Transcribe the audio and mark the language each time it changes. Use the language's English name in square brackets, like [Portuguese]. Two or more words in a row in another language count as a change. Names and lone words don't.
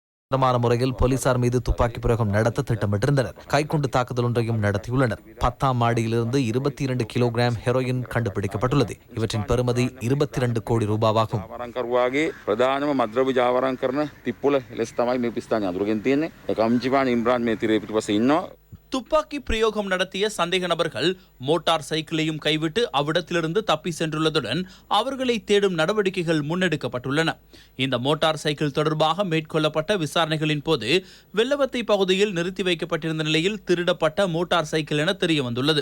[Tamil] தரமான முறையில் போலீசார் மீது துப்பாக்கி பிரயோகம் நடத்த திட்டமிட்டிருந்தனர். கைக்குண்டு தாக்குதல் ஒன்றையும் நடத்தியுள்ளனர். 10ஆம் மாடியிலிருந்து 22 கிலோகிராம் ஹெரோயின் கண்டுபிடிக்கப்பட்டுள்ளது. இவற்றின் பெறுமதி 22 கோடி ரூபாவாகும். [Sinhala] ප්‍රධානම මද්‍රව්‍ය ජාවාරම් කරන තිප්පොළ ලෙස තමයි මේ පිස්ථානය අඳුරගෙන තියෙන්නේ. ඒක අම්ජිපාන ඉම්රාන් මේ තිරේ පිටුපස්සේ ඉන්නවා. [Tamil] துப்பாக்கி பிரயோகம் நடத்திய சந்தேக நபர்கள் மோட்டார் சைக்கிளையும் கைவிட்டு அவ்விடத்திலிருந்து தப்பி சென்றுள்ளதுடன் அவர்களை தேடும் நடவடிக்கைகள் முன்னெடுக்கப்பட்டுள்ளன. இந்த மோட்டார் சைக்கிள் தொடர்பாக மேற்கொள்ளப்பட்ட விசாரணைகளின் போது வெள்ளவத்தை பகுதியில் நிறுத்தி வைக்கப்பட்டிருந்த நிலையில் திருடப்பட்ட மோட்டார் சைக்கிள் என தெரிய வந்துள்ளது.